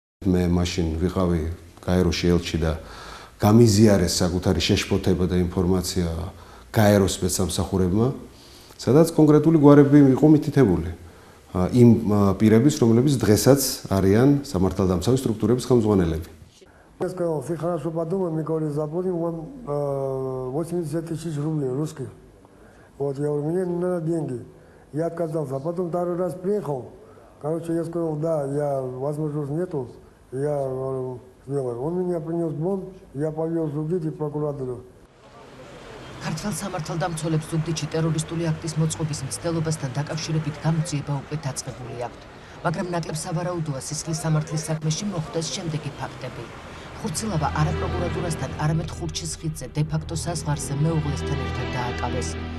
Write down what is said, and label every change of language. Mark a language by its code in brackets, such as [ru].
[ka] მე მაშინ ვიყავი გაეროში ელჩი და გამიზიარეს საკუთარი შეშფოთება და ინფორმაცია გაეროს სპეცსამსახურებმა, სადაც კონკრეტული გვარები იყო მითითებული. იმ პირების, რომლებიც დღესაც არიან სამართალდამცავი სტრუქტურების ხელმძღვანელები. [ru] Я сказал, ты хорошо подумай, Микола, заплати вам 80 тысяч рублей русских. Вот, я говорю, мне не надо деньги. Я отказался, а потом второй раз приехал. Короче, я сказал, да, возможности нету, я сделаю. Он меня принес бон, я повез в Зугдид прокуратуру. [ka] ქართველ სამართალდამცველებს ზუგდიდში ტერორისტული აქტის მოწყობის მცდელობასთან დაკავშირებით გამოძიება უკვე დაწყებული აქვთ, მაგრამ ნაკლებ სავარაუდოა სისხლის სამართლის საქმეში მოხდეს შემდეგი ფაქტები. ხურცილავა არა პროკურატურასთან, არამედ ხურჩის ხიდზე დე-ფაქტო საზღვარზე მეუღლესთან ერთად დააკავეს.